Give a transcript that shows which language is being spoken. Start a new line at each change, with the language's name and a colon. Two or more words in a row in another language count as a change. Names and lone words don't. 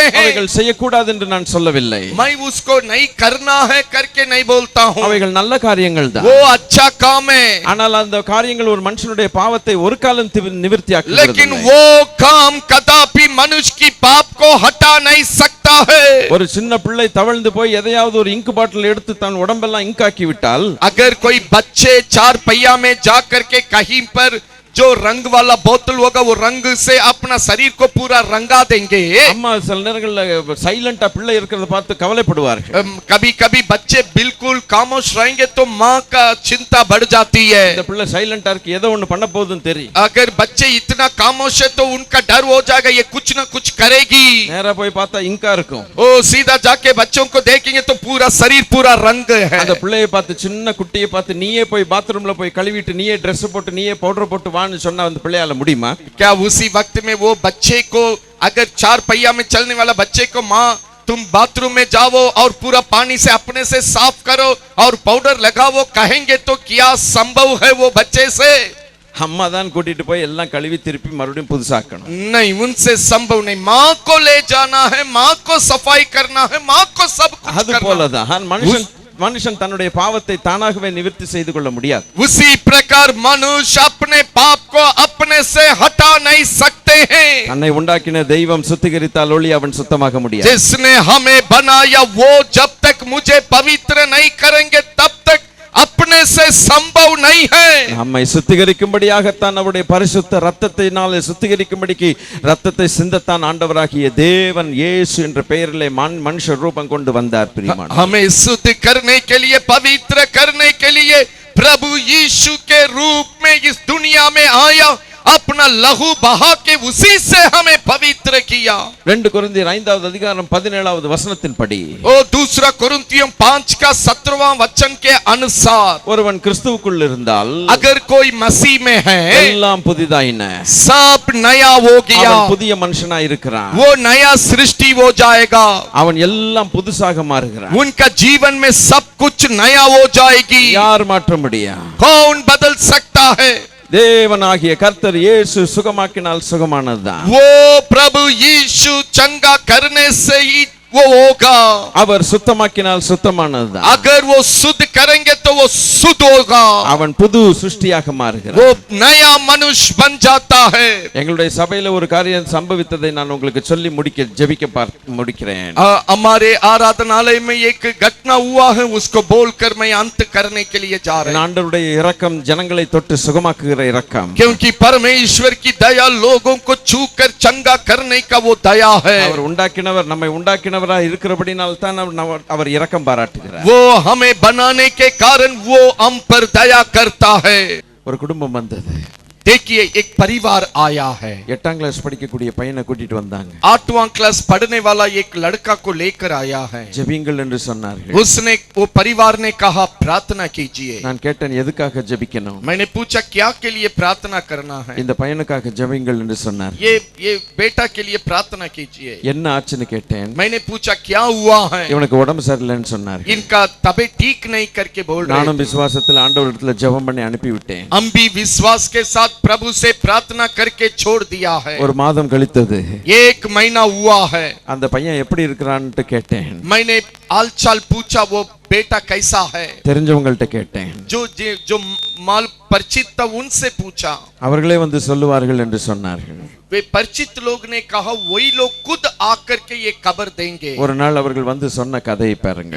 Tamil: அவைகள் செய்யக்கூடாது என்று நான் சொல்லவில்லை.
Hindi: मैं उसको नहीं करना है करके नहीं बोलता हूँ,
Tamil: அவைகள் நல்ல காரியங்கள் தான்.
Hindi: वो अच्छा काम है।
Tamil: ஆனால் அந்த காரியங்கள் ஒரு மனுஷனுடைய பாவத்தை ஒரு காலம் நிவர்த்தியாக்குகிறது.
Hindi: लेकिन वो काम कदापि मनुष्य की पाप को हटा नहीं सकता है।
Tamil: ஒரு சின்ன பிள்ளை தவழ்ந்து போய் எதையாவது ஒரு இங்கு பாட்டில் எடுத்து தன் உடம்பெல்லாம் இங்காக்கி விட்டால்,
Hindi: अगर कोई बच्चे 4 पहिया में जा करके कहीं पर जो रंग वाला बोतल होगा वो रंग से अपना शरीर को पूरा रंगा देंगे।
Tamil: அம்மா சில நேரங்கள்ல சைலண்டா பிள்ளை இருக்கிறத பார்த்து கவலைப்படுவார்கள்.
Hindi: कभी कभी बच्चे बिल्कुल खामोश रहेंगे तो माँ का चिंता बढ़ जाती है।
Tamil: இந்த பிள்ளை சைலண்டா இருக்கு, ஏதோ ஒண்ணு பண்ண போகுதுன்னு தெரியும்.
Hindi: अगर बच्चे इतना खामोश है तो उनका डर हो जाएगा ये कुछ ना कुछ करेगी।
Tamil: நேரா போய் பார்த்தா இங்கா இருக்கும்.
Hindi: ओ सीधा जाके बच्चों को देखेंगे तो पूरा शरीर पूरा रंग है।
Tamil: அந்த பிள்ளையை பார்த்து, சின்ன குட்டியை பார்த்து நீயே போய் பாத்ரூம்ல போய் கழுவிட்டு நீயே Dress போட்டு நீயே பவுடர் போட்டு வான்னு சொன்னா அந்த பிள்ளையால முடியுமா?
Hindi: क्या उसी वक्त में वो बच्चे को, अगर 4 पहिया में चलने वाला बच्चे को माँ तुम बाथरूम में जाओ और पूरा पानी से अपने से साफ करो और पाउडर लगाओ कहेंगे तो क्या संभव है वो बच्चे से?
Tamil: அம்மா தான் கூட்டிட்டு போய் எல்லாம் கழுவி திருப்பி மறுபடியும் புதுசாக்கணும்.
Hindi: नहीं, उनसे संभव नहीं। माँ को ले जाना है, माँ को सफाई करना है, माँ को सब कुछ
Tamil: அது
Hindi: करना है।
Tamil: போலதான் மனுஷன் தன்னுடைய பாவத்தை தானாகவே நிவர்த்தி செய்து கொள்ள முடியாது.
Hindi: उसी प्रकार मनुष्य अपने पाप को अपने से हटा नहीं सकते हैं।
Tamil: தன்னை உண்டாக்கின தெய்வம் சுத்திகரித்தால் ஒளி அவன் சுத்தமாக முடியாது.
Hindi: जिसने हमें बनाया वो जब तक मुझे पवित्र नहीं करेंगे तब तक अपने से संभव नहीं है।
Tamil: நம்மை சுத்திகரிக்கும்படியாகத்தான் அவருடைய பரிசுத்த ரத்தத்தினாலே சுத்திகரிக்கும்படிக்கு ரத்தத்தை சிந்தத்தான் ஆண்டவராகிய தேவன் இயேசு என்ற பெயரிலே மனுஷ ரூபம் கொண்டு வந்தார். பிரியமான,
Hindi: हमें शुद्ध करने के लिए, पवित्र करने के लिए प्रभु यीशु के रूप में इस दुनिया में आया, अपना लहू बहा के उसी से हमें पवित्र किया।
Tamil: 2 கொரிந்தியர் 5வது அதிகாரம் 17வது வசனத்தின்படி,
Hindi: ओ 2 कोरिन्थियों 5 का 17वां वचन के अनुसार,
Tamil: ஒருவன் கிறிஸ்துவுக்குள் இருந்தால்
Hindi: अगर कोई मसीह में है
Tamil: எல்லாம் புதிதாயின,
Hindi: सब नया हो गया,
Tamil: அவன் புதிய மனுஷனாய் இருக்கிறான்.
Hindi: वो नया सृष्टि हो जाएगा,
Tamil: அவன் எல்லாம் புதுசாக மாறுகிறான்.
Hindi: उनका जीवन में सब कुछ नया हो जाएगी।
Tamil: யார் மாற்ற முடியும்?
Hindi: कौन बदल सकता है?
Tamil: தேவனாகிய கர்த்தர் இயேசு சுகமாக்கினால் சுகமானதுதான்.
Hindi: वो प्रभु यीशु चंगा करने से ही वो होगा।
Tamil: அவர் சுத்தமாக்கினால் சுத்தமானதுதான்.
Hindi: अगर वो शुद्ध करेंगे तो वो शुद्ध होगा,
Tamil: அவன் புது சிருஷ்டியாக மாறுகிறான்.
Hindi: वो नया मनुष्य बन जाता है।
Tamil: எங்களுடைய சபையில ஒரு காரியம் சம்பவித்ததை நான் உங்களுக்கு சொல்லி ஜெபிக்க முடிக்கிறேன்.
Hindi: हमारे आराधनालय में एक घटना हुआ है, उसको बोलकर मैं अंत करने के लिए जा रहा हूं।
Tamil: ஆண்டவருடைய இரக்கம் ஜனங்களை தொட்டு சுகமாக்குகிற இரக்கம்.
Hindi: क्योंकि परमेश्वर की दया लोगों को छूकर चंगा करने का वो दया है।
Tamil: அவர் உண்டாக்கினவர், நம்மை உண்டாக்கினவராய் இருக்கிறபடியால் தான் அவர் இரக்கம் பாராட்டுகிறார்.
Hindi: वो हमें बनाने के कारण वो हम पर दया करता है।
Tamil: ஒரு குடும்பம் வந்தது.
Hindi: देखिए एक परिवार आया है।
Tamil: 8ஆம் கிளாஸ் படிக்கக்கூடிய பையனை கூட்டிட்டு வந்தாங்க.
Hindi: 8वां क्लास पढ़ने वाला एक लड़का को लेकर आया है।
Tamil: ஜெபிங்கள் என்று சொன்னார்கள்.
Hindi: उसने वो परिवार ने कहा प्रार्थना कीजिए।
Tamil: நான் கேட்டேன் எதுக்காக ஜெபிக்கணும்?
Hindi: मैंने पूछा क्या के लिए प्रार्थना करना है?
Tamil: இந்த பையனுக்காக ஜெபிங்கள் என்று சொன்னார்.
Hindi: ये बेटा के लिए प्रार्थना कीजिए।
Tamil: என்ன ஆச்சுன்னு கேட்டேன்.
Hindi: मैंने पूछा क्या हुआ है?
Tamil: இவனுக்கு உடம்பு சரியில்லைன்னு சொன்னார்.
Hindi: इनका तबीयत ठीक नहीं करके बोल रहे
Tamil: நானும் விசுவாசத்தில் ஆண்டவரிடத்துல ஜெபம் பண்ணி அனுப்பி விட்டேன்.
Hindi: हम भी विश्वास के साथ प्रभु से प्रार्थना करके छोड़ दिया है।
Tamil: ஒரு மாதம் கழித்தது.
Hindi: 1 महीना हुआ है।
Tamil: அந்த பையன் எப்படி இருக்கிறான்னு கேட்டேன்.
Hindi: मैंने हालचाल पूछा वो बेटा कैसा है?
Tamil: தெரிஞ்சவங்கள்ட்ட கேட்டேன்.
Hindi: जो माल परिचित था उनसे पूछा।
Tamil: அவர்களே வந்து சொல்லுவார்கள் என்று சொன்னார்கள்.
Hindi: वे परिचित लोग ने कहा वही लोग खुद आकर के ये खबर देंगे।
Tamil: ஒரு நாள் அவர்கள் வந்து சொன்ன கதையை பாருங்கள்.